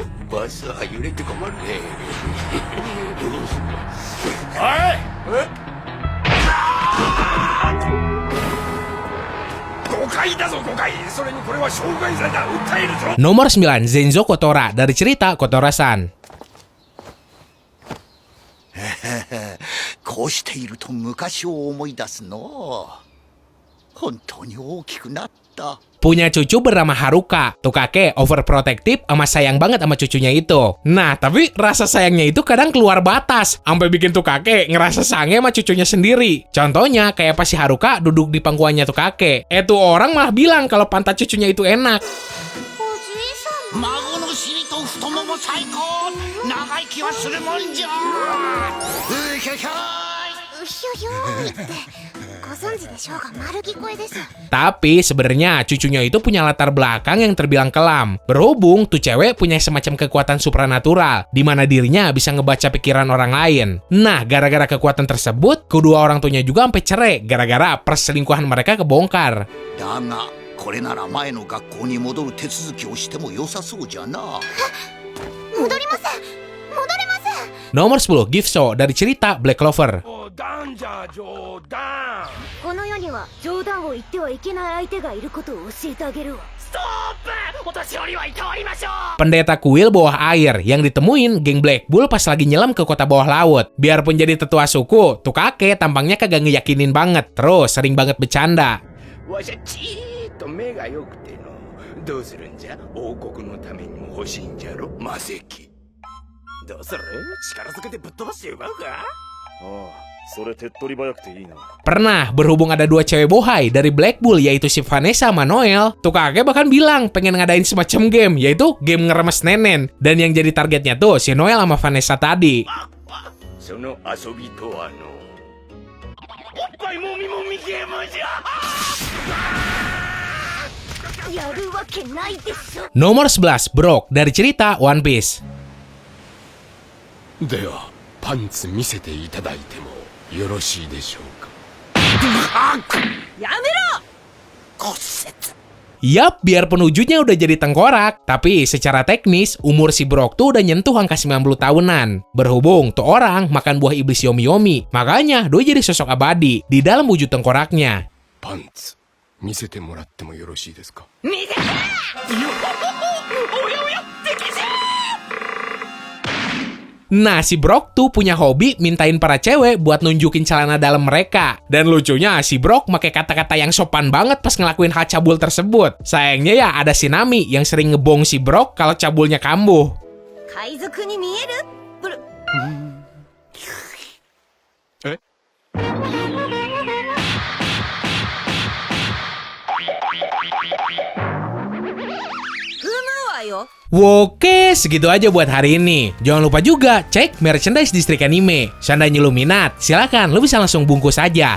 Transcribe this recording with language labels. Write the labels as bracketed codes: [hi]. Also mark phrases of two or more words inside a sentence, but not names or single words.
[id] Nomor 9, Zenzo Kotora dari cerita Kotora-san. [ja] こうしていると昔を思い出すの。本当に大きくなった。 [id] Punya cucu bernama Haruka. Tuh kakek overprotective sama sayang banget sama cucunya itu. Nah, tapi rasa sayangnya itu kadang keluar batas. Sampai bikin tuh kakek ngerasa sange sama cucunya sendiri. Contohnya kayak pas si Haruka duduk di pangkuannya tuh kakek. Tuh orang malah bilang kalau pantat cucunya itu enak. [ja] 孫の尻と太もも最高。長生きはするもんじゃ。うひょひょい。うひょひょーいってこ存知でしょうが丸聞こえです。 [id] Tapi sebenarnya cucunya itu punya latar belakang yang terbilang kelam. Berhubung tuh cewek punya semacam kekuatan supranatural, di mana dirinya bisa ngebaca pikiran orang lain. Nah, gara-gara kekuatan tersebut, kedua orang tuanya juga sampai cerai gara-gara perselingkuhan mereka kebongkar. [ja] だがこれなら前の学校に戻る手続きをしても良さそうじゃな。戻りません。戻れません。 [id] Nomor 10, Gift Show dari cerita Black Clover. [ja] 冗談じゃ冗談。この世には冗談を言ってはいけない相手がいることを教えてあげるわ。ストップ。お年寄りは行りましょう。 [id] Pendeta kuil bawah air yang ditemuin geng Black Bull pas lagi nyelam ke kota bawah laut. Biarpun jadi tetua suku, tuh kakek tampangnya kagak ngeyakinin banget. Terus sering banget bercanda. [ja] わしゃちーっと目が良くての。どうするんじゃ？王国のためにも欲しいんじゃろ魔石。どうする？力ずくでぶっ飛ばして奪うか？ああ、それ手っ取り早くていいな。 [id] Pernah berhubung ada dua cewek bohai dari Black Bull, yaitu si Vanessa sama Noel. Tuh kakek bahkan bilang pengen ngadain semacam game, yaitu game ngeremes nenen. Dan yang jadi targetnya tuh si Noel sama Vanessa tadi. [ja] その遊びとはの。おっぱいもみもみゲームじゃ。やるわけないでしょ。 [id] Nomor 11, Brock dari cerita One Piece. [ja] ではパンツ見せていただいてもよろしいでしょうか。やめろ。 [id] Yap, biarpun wujudnya udah jadi tengkorak, tapi secara teknis umur si Brock tuh udah nyentuh angka 90 tahunan. Berhubung tuh orang makan buah iblis Yomi-Yomi, makanya dia jadi sosok abadi di dalam wujud tengkoraknya. [ja] パンツ見せてもらってもよろしいですか。 [id] Nah, si Brock tuh punya hobi mintain para cewek buat nunjukin celana dalam mereka. Dan lucunya, si Brock pakai kata-kata yang sopan banget pas ngelakuin hal cabul tersebut. Sayangnya ya ada si Nami yang sering ngebong si Brock kalau cabulnya kambuh. [ja] 海賊に見える。ブル。え？ [id] Oke, segitu aja buat hari ini. Jangan lupa juga cek merchandise Distrik Anime. Seandainya lu minat, silakan lu bisa langsung bungkus aja.